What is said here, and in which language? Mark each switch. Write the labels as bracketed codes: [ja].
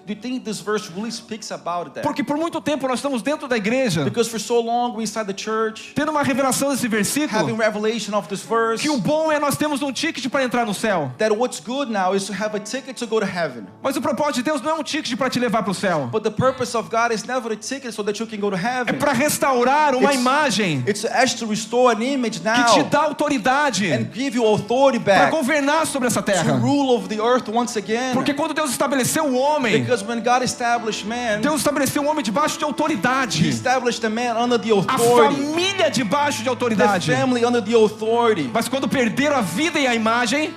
[en] Do you think this verse really speaks about that? [pt] Porque por muito tempo nós estamos dentro da igreja, [en] Because for so long we're inside the church, [pt] tendo uma revelação desse [en] having [pt] versículo, [en] revelation of this verse, [pt] que o bom é nós temos um [en] ticket [pt] para entrar no céu. [en] that what's good now is to have a ticket to go to heaven. [pt] Mas o propósito de Deus não é um ticket para te levar para o céu. [en] But the purpose of God is never a ticket so that you can go to [pt] É [en] heaven. [pt] para restaurar uma [en] It's- [pt] imagem [en] It's actually to restore an image [pt] que [en] now [pt] te dá autoridade [en] and give you authority [pt] para [en] back [pt] governar sobre essa [en] to [pt] terra. [en] rule over the earth once again. [pt] Porque quando Deus estabeleceu o homem, [en] Because when God established man, [pt] Deus estabeleceu o homem debaixo de [en] He [pt] autoridade. [en] established the man under the [pt] A [en] authority, [pt] família debaixo de [en] the [pt] autoridade. [en] family under the authority. [pt] Mas quando perderam a vida e a imagem,